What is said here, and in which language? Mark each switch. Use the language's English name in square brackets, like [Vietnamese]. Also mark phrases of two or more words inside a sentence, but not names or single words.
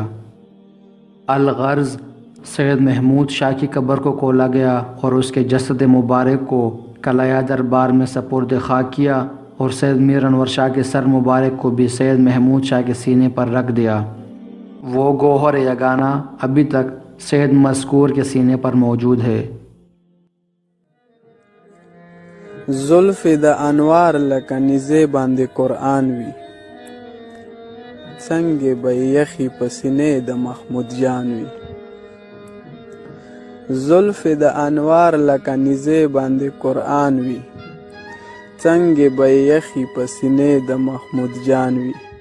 [Urdu] الغرض سید محمود شاہ کی قبر کو کھولا گیا اور اس کے جسد مبارک کو کلایا دربار میں سپرد خاک کیا اور سید میر انور شاہ کے سر مبارک کو بھی سید محمود شاہ کے سینے پر رکھ دیا۔ وہ گوہر یگانہ ابھی تک سید مذکور کے سینے پر موجود ہے۔ [Pashto] زلف د انوار لکه نیزه باندې قرآن وي، څنګه به یخی په سینې د محمود جان وي. زلف د انوار لکه نیزه باندې قرآن وي، څنګه به یخی په سینې د محمود جان وي.